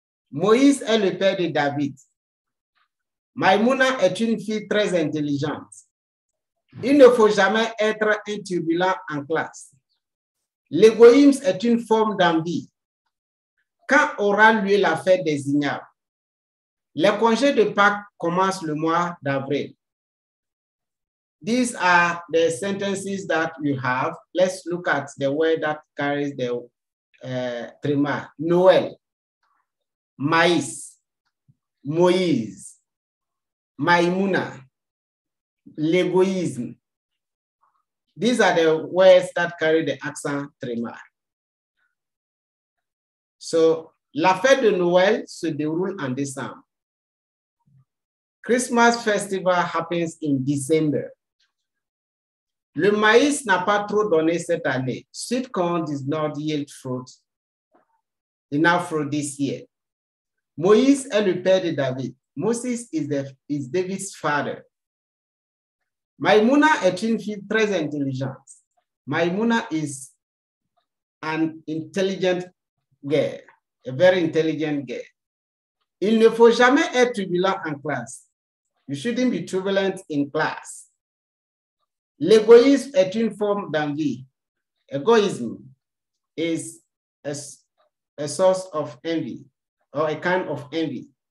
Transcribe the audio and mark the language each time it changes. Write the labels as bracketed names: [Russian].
[French] Moïse est le père de David. Maïmouna est une fille très intelligente. Il ne faut jamais être un turbulent en classe. L'égoïsme est une forme d'envie. Quand aura lieu la fête des ignares? Les congés de Pâques commencent le mois d'avril. [English] These are the sentences that you have. Let's look at the word that carries the trema. [French] Noël, maïs, Moïse, Maïmouna, l'égoïsme. [English] These are the words that carry the accent trema. [French] So, la fête de Noël se déroule en décembre. [English] Christmas festival happens in December. [French] Le maïs n'a pas trop donné cette année. [English] Sweet corn does not yield fruit, enough fruit this year. [French] Moïse est le père de David. [English] Moses is David's father. [French] Maïmouna est une fille très intelligente. [English] Maïmouna is an intelligent girl, a very intelligent girl. [French] Il ne faut jamais être turbulent en classe. [English] You shouldn't be turbulent in class. [French] L'égoïsme est une forme d'envie. [English] Egoism is a source of envy or a kind of envy.